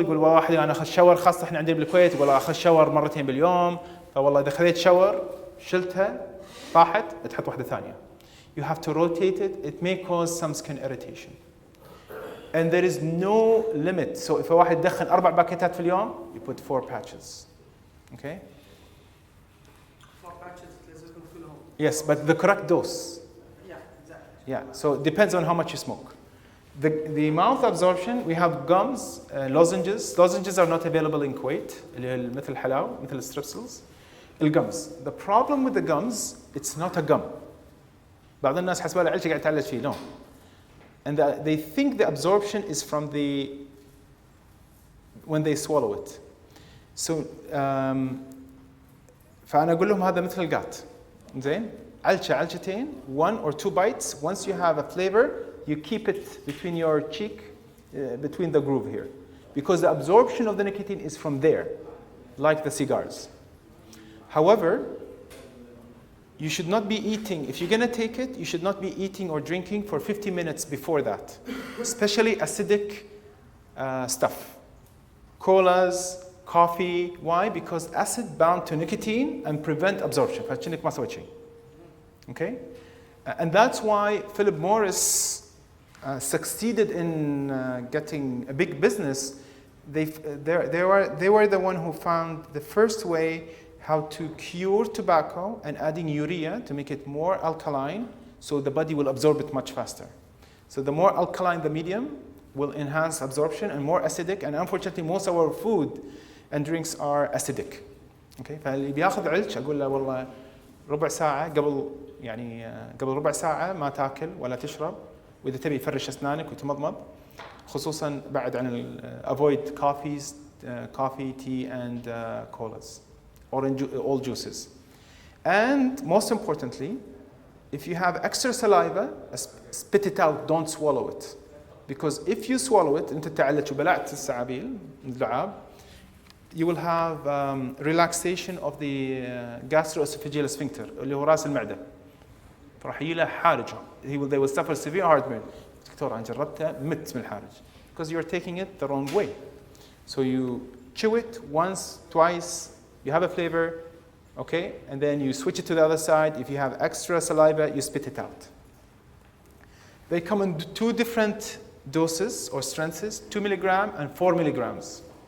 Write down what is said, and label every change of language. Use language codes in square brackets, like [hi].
[ar] يقول واحد أنا أخذ شاور خاصة إحنا عندنا بالكويت يقول أخذ شاور مرتين باليوم. فوالله إذا خذيت شاور شلتها طاحت تحط واحدة ثانية. [en] You have to rotate it. It may cause some skin irritation. And there is no limit. So if [ar] واحد يدخن 4 باكيتات في اليوم, [en] you put 4 patches. Okay? 4 patches [ar] لازم كلهم. [en] Yes, but the correct dose. Yeah, exactly. Yeah, so it depends on how much you smoke. The mouth absorption, we have gums, lozenges. Lozenges are not available in Kuwait. [ar] مثل الحلاوة, مثل الستريبسلز. الgums. [en] The problem with the gums, it's not a gum. [ar] بعض الناس حسبها العلشة قاعد تعلج فيه. [en] No. And they think the absorption is from when they swallow it. [ar] So فأنا أقول لهم هذا مثل القات. زين؟ علشتين, [en] 1 or 2 bites. Once you have a flavor, you keep it between your cheek, between the groove here. Because the absorption of the nicotine is from there, like the cigars. However, you should not be eating, if you're going to take it, you should not be eating or drinking for 50 minutes before that. Especially acidic stuff. Colas, coffee. Why? Because acid bound to nicotine and prevent absorption. [ar] فكأنك ما سويت شيء. [en] Okay? And that's why Philip Morris succeeded in getting a big business. They were the one who found the first way how to cure tobacco and adding urea to make it more alkaline so the body will absorb it much faster. So the more alkaline the medium will enhance absorption, and more acidic, and unfortunately most of our food and drinks are acidic. Okay? [ar] فاللي بياخذ علش أقول له والله ربع ساعة قبل ربع ساعة ما تاكل ولا تشرب، وإذا تبي فرش أسنانك وتمضمض، خصوصا بعد عن [en] avoid coffee, tea and colas, or all juices. And most importantly, if you have extra saliva, spit it out, don't swallow it. Because if you swallow it, [ar] أنت تعلت وبلعت السعابيل اللعاب, [en] you will have relaxation of the gastroesophageal sphincter [ar] اللي هو راس المعدة. فراح يجي له حارج. [en] They will suffer severe heartburn. [ar] دكتور أنا جربتها مت من الحارج. [en] Because you're taking it the wrong way. So you chew it once, twice, you have a flavor, okay, and then you switch it to the other side. If you have extra saliva, you spit it out. They come in 2 different doses or strengths, 2 milligram and 4 milligrams.